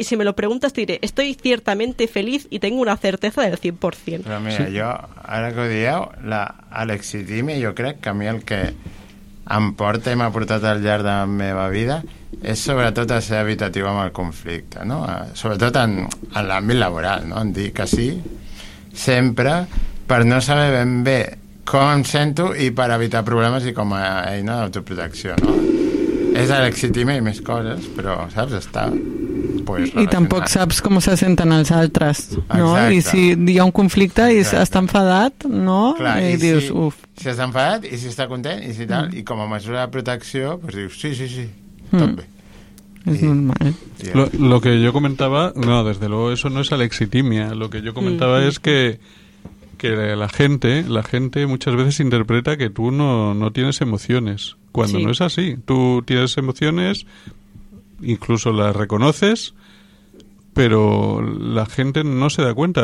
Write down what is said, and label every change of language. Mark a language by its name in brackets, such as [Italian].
[Spanish] Y si me lo preguntas, te diré, estoy ciertamente feliz y tengo una certeza del 100%. Pero mira, yo ahora que he dicho la alexitimia, yo creo que a mí el que em porta y me ha portado [Catalan] al llarg de la meva vida [Spanish] es sobre todo ser habitativo [Catalan] amb el conflicte, [Spanish] ¿no? Sobre todo [Catalan] en l'àmbit laboral, ¿no? En dir que sí, siempre, per no saber ben bé com em sento i per evitar problemes i com a eina d'autoprotecció, ¿no? És alexitimia i més coses, però, saps, està... I tampoc saps com se senten els altres, no? Exacte. I si hi ha un conflicte i està enfadat, no? Clar, i dius, uf. Si està enfadat i si està content i si tal, i com a mesura de protecció, pues dius, sí, tot bé. És normal. [Spanish] Lo que yo comentaba, no, desde luego eso no es alexitimia, lo que yo comentaba es que que la gente muchas veces interpreta que tú no tienes emociones, cuando sí. No es así. Tú tienes emociones, incluso las reconoces, pero la gente no se da cuenta.